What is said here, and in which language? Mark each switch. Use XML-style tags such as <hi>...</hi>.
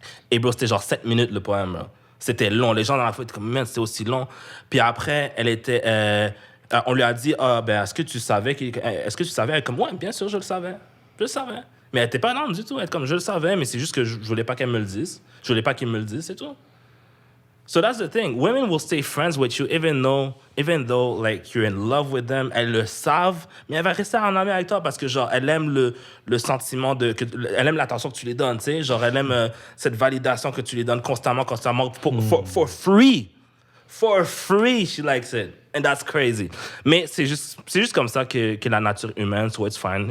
<fr>Et bro, c'était genre 7 minutes le poème. Là. C'était long. Les gens dans la foule étaient comme, merde, c'était aussi long. Puis après, elle était. On lui a dit, ben, est-ce que tu savais? Est-ce que tu savais? Elle est comme, ouais, bien sûr, je le savais. Je le savais. Mais elle était pas énorme du tout. Elle était comme, je le savais, mais c'est juste que je voulais pas qu'elle me le dise. Je voulais pas qu'il me le dise, c'est tout.</fr> <en>So that's the thing. Women will stay friends with you even though like you're in love with them.</en> <fr>Elles le savent, mais elle va rester en amie avec toi parce que genre elle aime le sentiment elle aime l'attention que tu lui donnes, tu sais. Genre elle aime cette validation que tu lui donnes constamment</fr> <en>for free. For free, she likes it. And that's crazy.</en> <fr>Mais c'est juste comme ça que la nature humaine,</fr> <en>so it's fine.</en>